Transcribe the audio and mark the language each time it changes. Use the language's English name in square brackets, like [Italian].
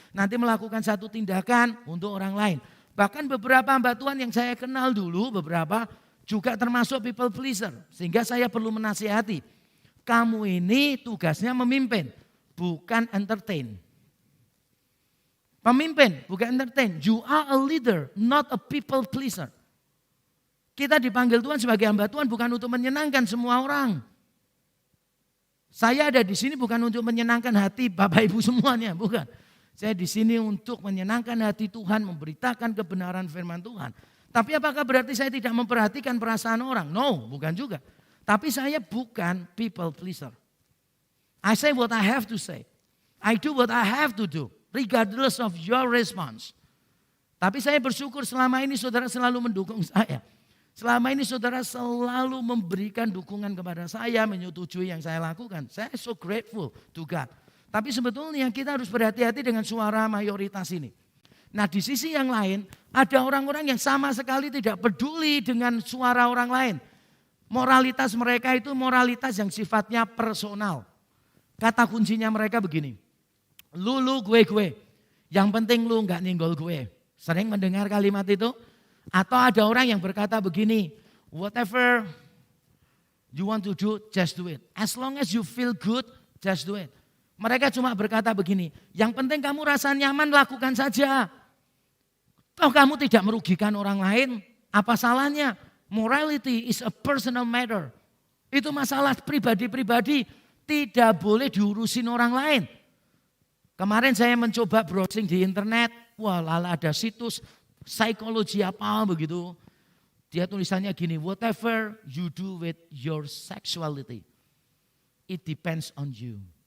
[Indonesian] Nanti melakukan satu tindakan untuk orang lain. Bahkan beberapa hamba Tuhan yang saya kenal dulu, beberapa juga termasuk people pleaser. Sehingga saya perlu menasihati. Kamu ini tugasnya memimpin, bukan entertain. Pemimpin, bukan entertain. [English] You are a leader, not a people pleaser. [Indonesian] Kita dipanggil Tuhan sebagai hamba Tuhan bukan untuk menyenangkan semua orang. Saya ada di sini bukan untuk menyenangkan hati Bapak Ibu semuanya, bukan. Saya di sini untuk menyenangkan hati Tuhan, memberitakan kebenaran firman Tuhan. Tapi apakah berarti saya tidak memperhatikan perasaan orang? No, bukan juga. Tapi saya bukan people pleaser. [English] I say what I have to say. I do what I have to do, regardless of your response. [Indonesian] Tapi saya bersyukur selama ini saudara selalu mendukung saya. Selama ini saudara selalu memberikan dukungan kepada saya, menyetujui yang saya lakukan. Saya [English] so grateful to God. [Indonesian] Tapi sebetulnya kita harus berhati-hati dengan suara mayoritas ini. Nah di sisi yang lain ada orang-orang yang sama sekali tidak peduli dengan suara orang lain. Moralitas mereka itu moralitas yang sifatnya personal. Kata kuncinya mereka begini. Lu gue. Yang penting lu gak nyenggol gue. Sering mendengar kalimat itu? Atau ada orang yang berkata begini. [English] Whatever you want to do, just do it. As long as you feel good, just do it. [Indonesian] Mereka cuma berkata begini, yang penting kamu rasa nyaman lakukan saja. Toh kamu tidak merugikan orang lain, apa salahnya? [English] Morality is a personal matter. [Indonesian] Itu masalah pribadi-pribadi, tidak boleh diurusin orang lain. Kemarin saya mencoba browsing di internet, wah lala ada situs psikologi apa begitu. Dia tulisannya gini, [English] whatever you do with your sexuality, it depends on you.